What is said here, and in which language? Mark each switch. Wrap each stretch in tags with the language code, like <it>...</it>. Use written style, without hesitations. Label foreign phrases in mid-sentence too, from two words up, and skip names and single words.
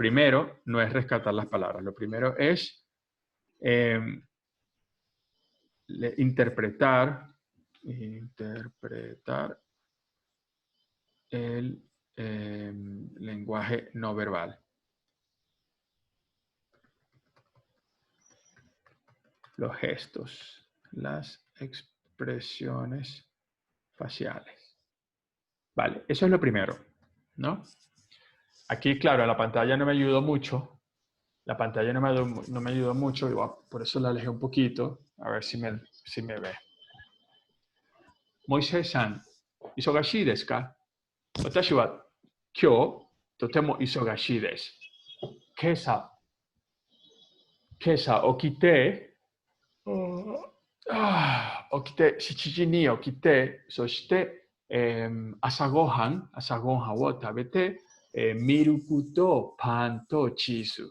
<es>lo primero no es rescatar las palabras, lo primero es eh, interpretar el lenguaje no verbal, los gestos, las expresiones faciales. Vale, eso es lo primero, ¿no? Aquí, claro, la pantalla no me ayudó mucho. La pantalla no me ayudó mucho, y por eso la alejé un poquito, a ver si me ve.</es> <ja>Moisés-san, 忙しいですか？私は今日とても忙しいです。今朝、今朝起きて、起きて、7時に起きて、そして、朝ごはんを食べて、ミルクとパンとチーズ。</ja>